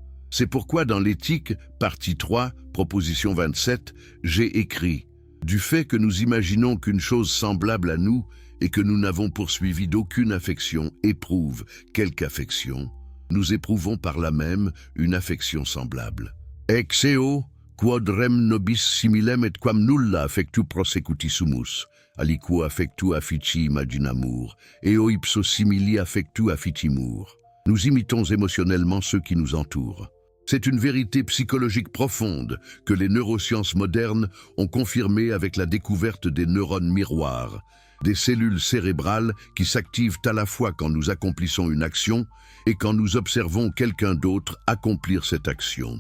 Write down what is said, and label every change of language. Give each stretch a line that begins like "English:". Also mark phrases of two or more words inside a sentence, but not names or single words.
French: C'est pourquoi dans l'éthique, partie 3, proposition 27, j'ai écrit « Du fait que nous imaginons qu'une chose semblable à nous et que nous n'avons poursuivi d'aucune affection éprouve quelque affection, nous éprouvons par là même une affection semblable.
Latin: Ex eo, quod rem nobis similem et quam nulla affectu prosecutisumus, aliquo affectu affici imaginamur, eo ipso simili affectu affitimur.
French: » Nous imitons émotionnellement ceux qui nous entourent. C'est une vérité psychologique profonde que les neurosciences modernes ont confirmée avec la découverte des neurones miroirs, des cellules cérébrales qui s'activent à la fois quand nous accomplissons une action et quand nous observons quelqu'un d'autre accomplir cette action.